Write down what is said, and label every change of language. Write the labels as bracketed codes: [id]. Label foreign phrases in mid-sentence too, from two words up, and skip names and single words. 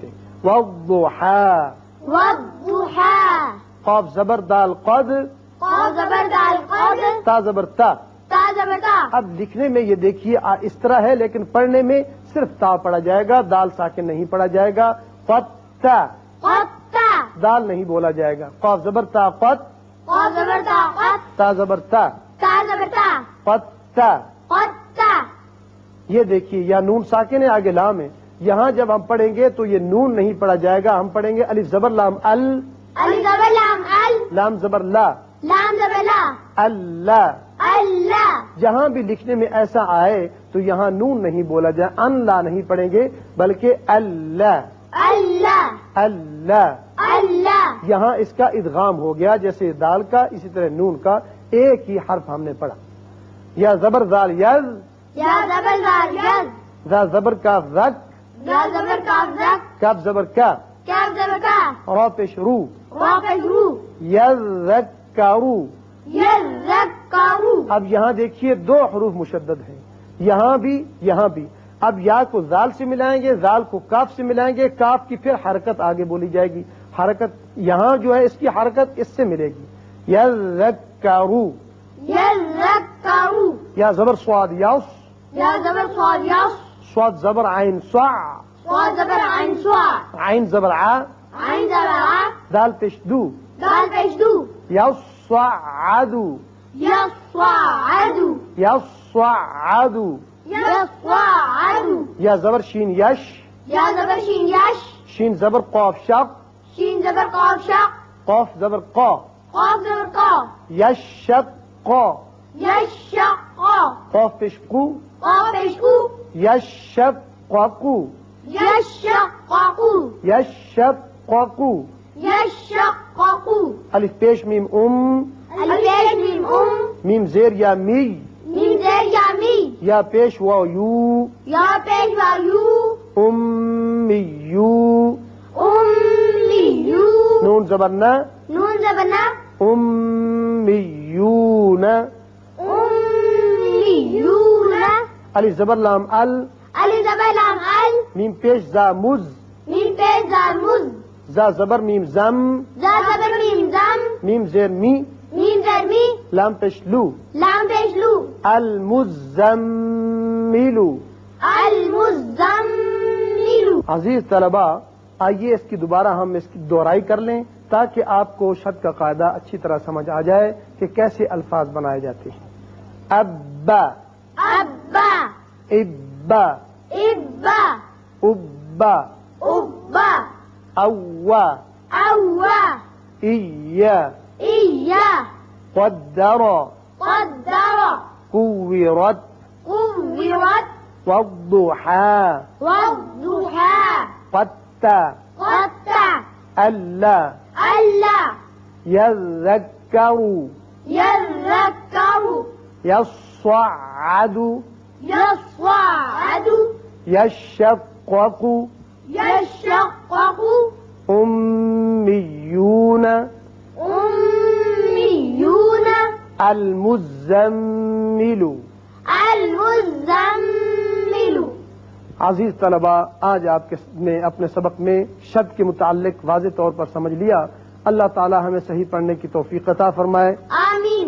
[ar] والضحى، والضحى. [ur] قاف زبر دال قد، قاف زبر دال قد، تا زبر تا. تا زبر تا. اب لکھنے میں یہ دیکھیے اس طرح ہے لیکن پڑھنے میں صرف تا پڑھا جائے گا، دال ساکن نہیں پڑھا جائے گا. قد تا [ar] قطة [ur] دال نہیں بولا جائے گا. قاف زبر تا قط، قاف زبر تا قط، تا زبر تا تا زبر تا [ar] قطا. قطة. [ur] یہ دیکھیے یا نون ساکن ہے آگے لام ہے. یہاں جب ہم پڑھیں گے تو یہ نون نہیں پڑھا جائے گا، ہم پڑھیں گے الف زبر لام ال، الف زبر لام ال، لام زبر لا، لام زبر لا، [ar] اللہ. اللہ. [ur] جہاں بھی لکھنے میں ایسا آئے تو یہاں نون نہیں بولا جائے، [ar] ان لا [ur] نہیں پڑھیں گے بلکہ اللہ، [ar] اللہ، اللہ. اللہ. [ur] یہاں اس کا ادغام ہو گیا جیسے دال کا، اسی طرح نون کا ایک ہی حرف ہم نے پڑھا. یا زبر زال یز، یا زبر زال یز، ذا زبر کاف زک، یا زبر کاف زک، کاف زبر کا، کاف زبر کا، را پیش رو، را پیش رو، [ar] یذکرو. یذکرو. [ur] اب یہاں دیکھیے دو حروف مشدد ہیں، یہاں بھی. اب یا کو زال سے ملائیں گے، زال کو کاف سے ملائیں گے، کاف کی پھر حرکت آگے بولی جائے گی. حرکت یہاں جو ہے اس کی حرکت اس سے ملے گی. [ar] یذکرو. یذکرو. [ur] یا زبر سواد یس، یا زبر صاد یس، سواد زبر عین صع، صاد زبر عین صا، عین زبر ع، عین زبر ع، دال پیش دو، دال پیش دو، [ar] یصعدو، یصعدو، یصعدو. یصعدو. [ur] یا زبر شین یش، یا زبر شین یش، شین زبر قاف شق، شین زبر قاف شق، قاف زبر قا، قاف زبر قا، [ar] یشق قا، یشق، [ur] قاف پیش قو، قاف پیش قو، [ar] یشق قو، یشققو، یشق، یشققو. [ur] الف پیش میم الف پیش میم میم زیر یا می، میم زیر یا می، یا پیش واو یو، یا پیش واو یو، [ar] امیو. امیو. [ur] نون زبر نا، نون زبر نا، [ar] امیون. امیون. [ur] الف زبر لام ال، الف زبر لام ال، میم پیش زا مز، میم پیش زال مز، زا زبر میم زم، زا زبر میم زم، میم زیر می، میم زر می، لام پیش لو، لام پیش لو، [ar] المزملو. المزمل. [ur] عزیز طلبہ، آئیے اس کی دوبارہ ہم اس کی دہرائی کر لیں تاکہ آپ کو شد کا قاعدہ اچھی طرح سمجھ آ جائے کہ کیسے الفاظ بنائے جاتے ہیں. [ar] ابا، ابا، ابا، ابا، ابا، ابا، اوا، اوا، ایا، ایا، قدر، قدر، كورت، قورت، والضحى، والضحى، قتا، قطع، ألا، ألا، يذكر، يذكر، يصعد، يصعد، يشقق، يشقق، أميون، أميون، المزمل. المزمل. [ur] عزیز طلبہ، آج آپ نے اپنے سبق میں شد کے متعلق واضح طور پر سمجھ لیا. اللہ تعالی ہمیں صحیح پڑھنے کی توفیق عطا فرمائے. آمین.